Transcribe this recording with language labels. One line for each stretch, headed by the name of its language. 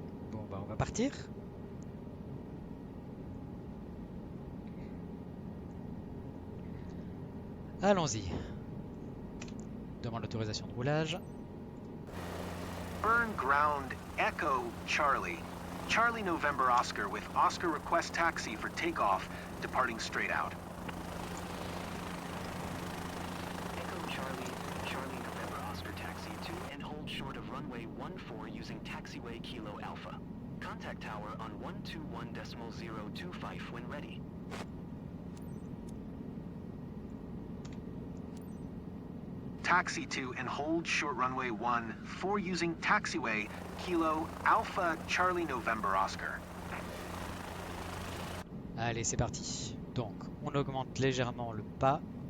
French: Bon, bah on va partir. Allons-y. Demande l'autorisation de roulage.
English: Burn ground Echo Charlie. Charlie November Oscar with Oscar request taxi for takeoff, departing straight out. Echo Charlie, Charlie November Oscar taxi to and hold short of runway 14 using taxiway Kilo Alpha. Contact tower on 121.025 when ready. Taxi to and hold short runway 14 using taxiway Kilo Alpha Charlie November Oscar.
French: Allez, c'est parti. Donc, on augmente légèrement le pas.